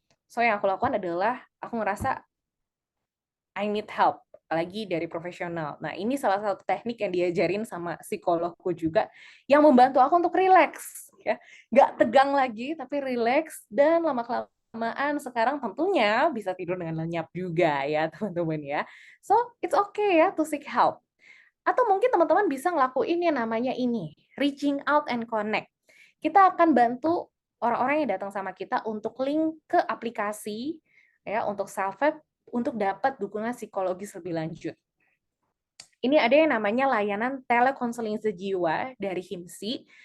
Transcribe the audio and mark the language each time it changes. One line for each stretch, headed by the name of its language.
Indonesian: So yang aku lakukan adalah aku ngerasa
English: I need help,
Indonesian: apalagi dari profesional. Nah, ini salah satu teknik yang diajarin sama psikologku juga, yang membantu aku untuk relax. Ya. Nggak tegang lagi, tapi relax, dan lama-kelamaan sekarang tentunya bisa tidur dengan lenyap juga ya, teman-teman ya.
English: So, it's okay ya to seek help.
Indonesian: Atau mungkin teman-teman bisa ngelakuin yang namanya ini,
English: reaching out and connect.
Indonesian: Kita akan bantu orang-orang yang datang sama kita untuk link ke aplikasi, ya, untuk self-help, untuk dapat dukungan psikologis lebih lanjut. Ini ada yang namanya layanan telekonseling sejiwa dari HIMSI.